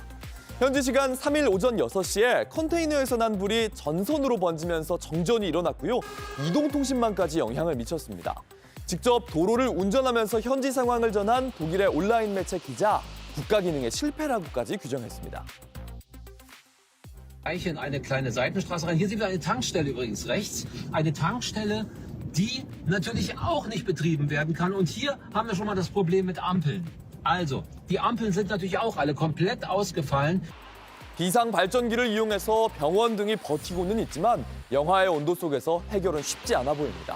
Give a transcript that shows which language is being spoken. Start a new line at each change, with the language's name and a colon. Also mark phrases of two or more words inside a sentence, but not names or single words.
Korean: 현지 시간 3일 오전 6시에 컨테이너에서 난 불이 전선으로 번지면서 정전이 일어났고요. 이동통신망까지 영향을 미쳤습니다. 직접 도로를 운전하면서 현지 상황을 전한 독일의 온라인 매체 기자, 국가 기능의 실패라고까지 규정했습니다.
German: Gleich in eine kleine Seitenstraße rein. Hier sehen wir eine Tankstelle übrigens rechts. Eine Tankstelle, die natürlich auch nicht betrieben werden kann. Und hier haben wir schon mal das Problem mit Ampeln. Also, die Ampeln sind natürlich auch alle komplett ausgefallen.
Korean: 비상 발전기를 이용해서 병원 등이 버티고는 있지만 영하의 온도 속에서 해결은 쉽지 않아 보입니다.